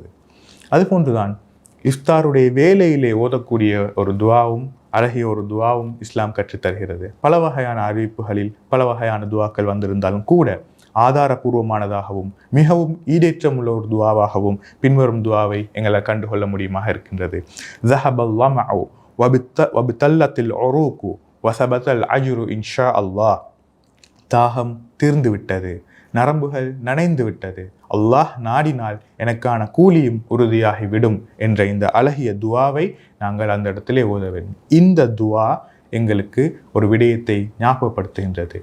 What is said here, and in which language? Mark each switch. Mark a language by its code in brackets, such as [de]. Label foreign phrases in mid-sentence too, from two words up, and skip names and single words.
[ta] அதுபோன்றுதான் இஃப்தாருடைய வேலையிலே ஓதக்கூடிய ஒரு துஆவும் அழகிய ஒரு துஆவும் இஸ்லாம் கற்றுத்தருகிறது. பல வகையான அறிவிப்புகளில் பல வகையான துஆக்கள் வந்திருந்தாலும் கூட ஆதாரபூர்வமானதாகவும் மிகவும் ஈடேற்றமுள்ள ஒரு துஆவாகவும் பின்வரும் துஆவை எங்களை கண்டுகொள்ள முடியுமாக இருக்கின்றது. [ar] ذهبَ الظَّمَأُ وَابْتَلَّتِ الْعُرُوقُ وَثَبَتَ الْأَجْرُ إِنْ شَاءَ اللَّهِ. [ta] தாகம் தீர்ந்து விட்டது, நரம்புகள் நனைந்து விட்டது, அல்லாஹ் நாடினால் எனக்கான கூலியும் உறுதியாகிவிடும் என்ற இந்த அழகிய துஆவை நாங்கள் அந்த இடத்திலே ஓத வேண்டும். இந்த துஆ எங்களுக்கு ஒரு விடயத்தை ஞாபகப்படுத்துகின்றது.